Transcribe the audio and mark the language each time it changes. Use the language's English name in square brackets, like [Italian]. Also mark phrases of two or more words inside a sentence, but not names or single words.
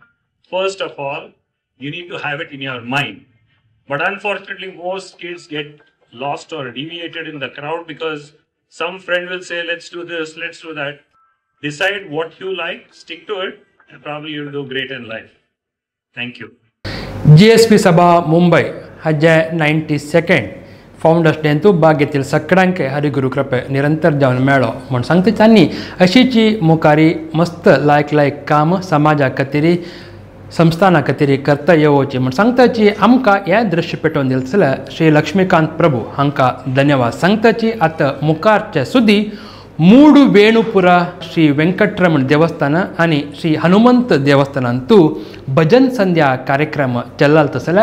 [English] First of all, you need to have it in your mind. But unfortunately, most kids get lost or deviated in the crowd because some friend will say, let's do this, let's do that. Decide what you like, stick to it, and probably you'll do great in life. Thank you. [Konkani] GSP सभा मुंबय हाजे 92nd फाउंडर्स डेंतू भाग घेतील सगळ्यांक हरिगुरू कृपे निरंतर जावन मेळ्ळो म्हण सांगता त्यांनी अशीची मुखारी मस्त लायक काम समाजा खातीर संस्थाना खातीर करता येवची म्हण सांगताची आमकां हे दृश्य पेटोवन दिलें जाल्यार श्री लक्ष्मीकांत प्रभू हांकां धन्यवाद सांगताची आतां मुखारचे सुद्दी ಮೂಡು ವೇಣುಪುರ ಶ್ರೀ ವೆಂಕಟರಮಣ ದೇवस्थान आणि श्री हनुमंत देवस्थानांतू भजन संध्या कार्यक्रम चल्लाल तसला